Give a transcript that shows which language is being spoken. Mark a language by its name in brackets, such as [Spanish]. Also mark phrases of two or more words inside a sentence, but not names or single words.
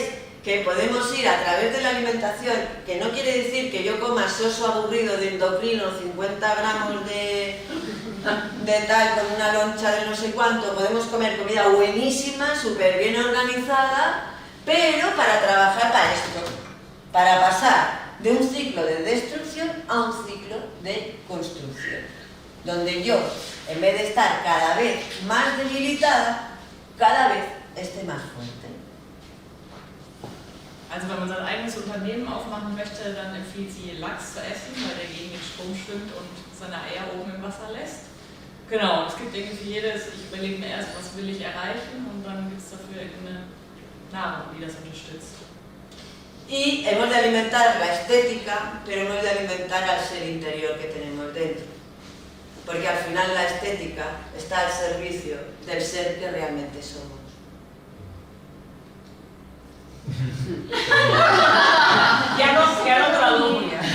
[Spanish] Que podemos ir a través de la alimentación, que no quiere decir que yo coma soso aburrido de endocrino, 50 gramos de tal con una loncha de no sé cuánto, podemos comer comida buenísima, súper bien organizada, pero para trabajar para esto, para pasar de un ciclo de destrucción a un ciclo de construcción, donde yo, en vez de estar cada vez más debilitada, cada vez esté más fuerte. [German] Also wenn man sein eigenes Unternehmen aufmachen möchte, dann empfiehlt sie Lachs zu essen, weil der gegen den Strom schwimmt und seine Eier oben im Wasser lässt. Genau, es gibt irgendwie für jedes, ich überlege mir erst, was will ich erreichen, und dann gibt es dafür irgendeine Nahrung, die das unterstützt. [Spanish] Y hemos de alimentar la estética, pero hemos de alimentar al ser interior que tenemos dentro. Porque al final la estética está al servicio del ser que realmente somos. Ya no traduzco.